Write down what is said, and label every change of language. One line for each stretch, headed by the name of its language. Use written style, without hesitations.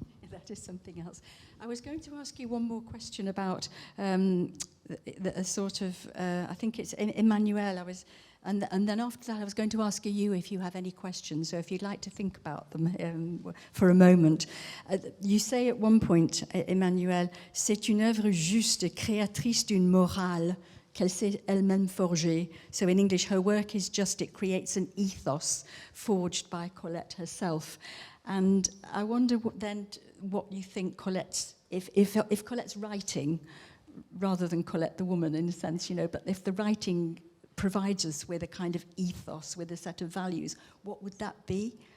English: That is something else. I was going to ask you one more question about the sort of, I think it's Emmanuelle. And then after that I was going to ask you if you have any questions, so if you'd like to think about them for a moment. You say at one point, Emmanuelle,
French: c'est une œuvre juste, créatrice d'une morale qu'elle s'est elle-même forgée.
English: So in English, her work is just, it creates an ethos forged by Colette herself. And I wonder what you think Colette's, if Colette's writing rather than Colette the woman in a sense, but if the writing provides us with a kind of ethos, with a set of values, what would that be?